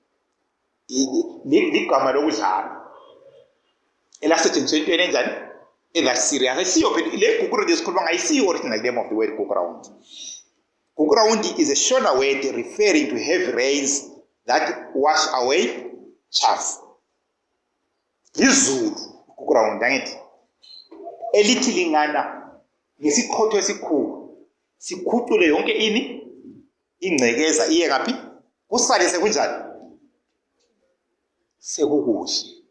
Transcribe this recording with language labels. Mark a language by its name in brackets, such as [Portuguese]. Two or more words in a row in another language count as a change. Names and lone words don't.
[English] I see original name of the word Gukurahundi. Gukurahundi is a shorter word referring to heavy rains that wash away chaff. [South Ndebele] Izulu Gukurahundi angithi elithilingana ngesikhotho esikhulu sikhucule yonke ini ingcekeza iye ngaphi kusale sekunjani sekukuhle.